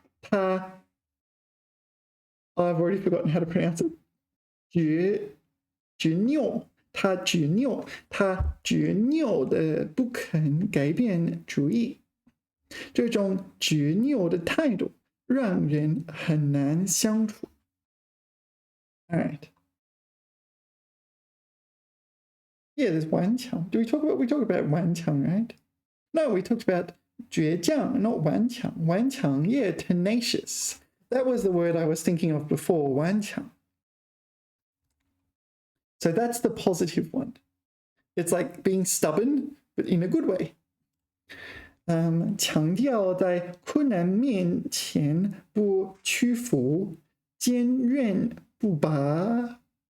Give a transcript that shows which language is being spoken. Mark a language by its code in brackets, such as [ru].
[en] I've already forgotten how to pronounce it. [zh] 执拗，他执拗的不肯改变主意。这种执拗的态度让人很难相处。 [en] All right. Yeah, there's 顽强. We talk about 顽强, right? No, we talked about 倔强, not 顽强. 顽强, yeah, tenacious. That was the word I was thinking of before, 顽强. So that's the positive one. It's like being stubborn, but in a good way. [zh] 强调在困难面前不屈服，坚韧不拔。